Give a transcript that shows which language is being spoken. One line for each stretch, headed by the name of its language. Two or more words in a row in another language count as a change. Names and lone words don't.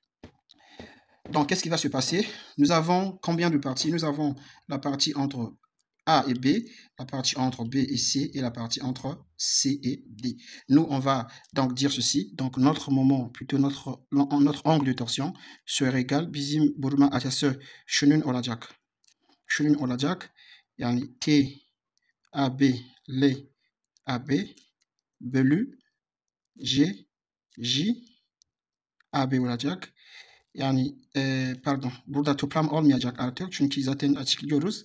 French: Donc, qu'est-ce qui va se passer? Nous avons combien de parties? Nous avons la partie entre A et B, la partie entre B et C et la partie entre C et D. Nous, on va donc dire ceci. Donc, notre moment, plutôt notre angle de torsion serait égal
Turkish: bizim burma açısı şunun olacak. Şunun olacak. Yani T AB L AB bölü G J AB olacak. Yani pardon, burada toplam olmayacak artık çünkü zaten açıklıyoruz.